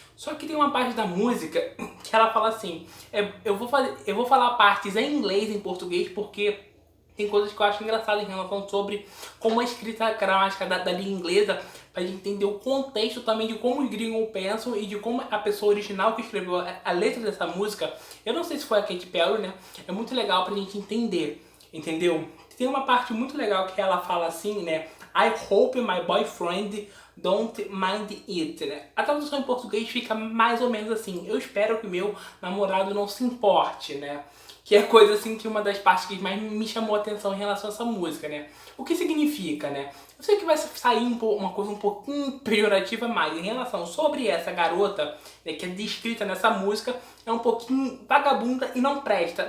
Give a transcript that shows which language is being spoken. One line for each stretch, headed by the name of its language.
Portuguese: Só que tem uma parte da música que ela fala assim, eu vou falar partes em inglês e em português porque tem coisas que eu acho engraçadas em relação sobre como é escrita a gramática da língua inglesa, pra gente entender o contexto também de como os gringos pensam e de como a pessoa original que escreveu a letra dessa música, eu não sei se foi a Katy Perry, né? É muito legal pra gente entender, entendeu? Tem uma parte muito legal que ela fala assim, né?
English: I hope my boyfriend don't mind it, né?
Portuguese: A tradução em português fica mais ou menos assim: eu espero que meu namorado não se importe, né? Que é coisa assim que uma das partes que mais me chamou a atenção em relação a essa música, né? O que significa, né? Eu sei que vai sair uma coisa um pouquinho pejorativa, mas em relação sobre essa garota, né, que é descrita nessa música, é um pouquinho vagabunda e não presta.